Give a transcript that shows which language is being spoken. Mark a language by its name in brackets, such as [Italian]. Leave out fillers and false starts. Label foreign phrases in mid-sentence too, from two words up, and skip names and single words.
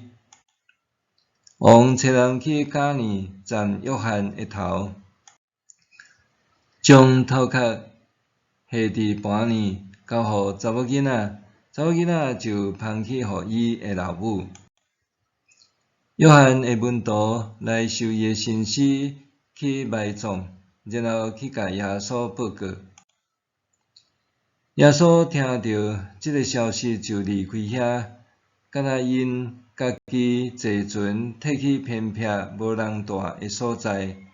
[Min Nan Chinese] 王找人去家里斩约翰的头，将头壳下伫盘里，交互查某囡仔，查某囡仔就捧去互伊的老母。约翰的门徒来收伊的身尸去埋葬，然后去甲耶稣报告。耶稣听到这个消息，就离开遐，敢若因家己坐船退去偏僻无人住的所在。